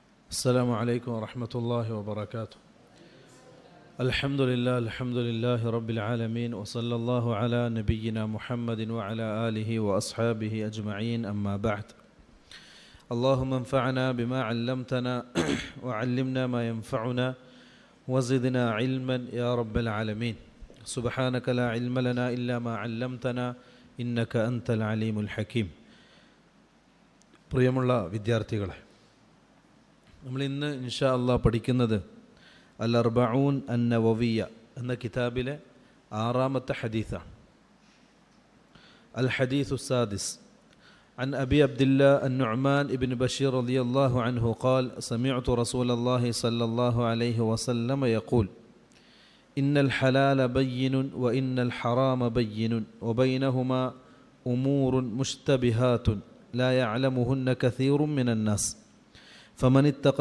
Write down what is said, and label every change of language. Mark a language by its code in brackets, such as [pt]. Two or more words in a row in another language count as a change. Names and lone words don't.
[ar] السلام عليكم ورحمة الله وبركاته. الحمد لله رب العالمين وصلى الله على نبينا محمد وعلى آله وأصحابه أجمعين أما بعد. اللهم انفعنا بما علمتنا وعلمنا ما ينفعنا وزدنا علما يا رب العالمين. سبحانك لا علم لنا إلا ما علمتنا إنك أنت العليم الحكيم. [ml] പ്രിയമുള്ള വിദ്യാർത്ഥികളെ, നമ്മൾ ഇന്ന് [ar] إن شاء الله [ml] പഠിക്കുന്നത് അൽ അർബഊൻ അൻ നവവിയ എന്ന കിതാബിലെ 6-ാമത്തെ ഹദീസാണ്. [ar] الحديث السادس عن أبي عبد الله النعمان بن بشير رضي الله عنه قال سمعت رسول الله صلى الله عليه وسلم يقول إن الحلال بين وإن الحرام بين وبينهما أمور مشتبهات لا يعلمهن كثير من الناس فمن اتقى